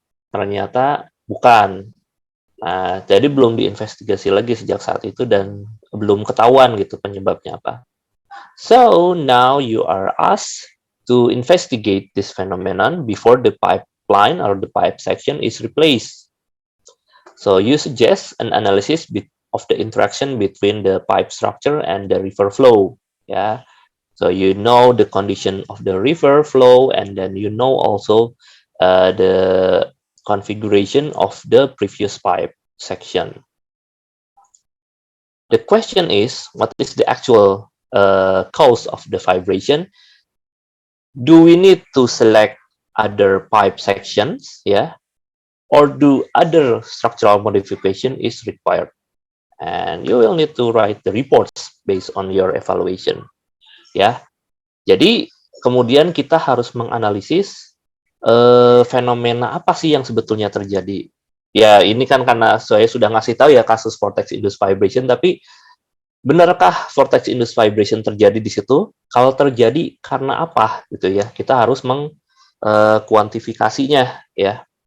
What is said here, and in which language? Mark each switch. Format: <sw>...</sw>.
<id>Ternyata bukan. Nah, jadi belum diinvestigasi lagi sejak saat itu dan belum ketahuan gitu penyebabnya apa.</id> <en>So now you are asked to investigate this phenomenon before the pipeline or the pipe section is replaced. So you suggest an analysis of the interaction between the pipe structure and the river flow. Yeah. So you know the condition of the river flow, and then you know also the configuration of the previous pipe section. The question is, what is the actual cause of the vibration? Do we need to select other pipe sections, yeah, or do other structural modification is required? And you will need to write the reports based on your evaluation, ya.</en> <id>Jadi kemudian kita harus menganalisis fenomena apa sih yang sebetulnya terjadi. Ya, ini kan karena saya sudah ngasih tahu ya kasus vortex induced vibration, tapi benarkah vortex induced vibration terjadi di situ? Kalau terjadi karena apa gitu ya? Kita harus mengkuantifikasinya ya.</id>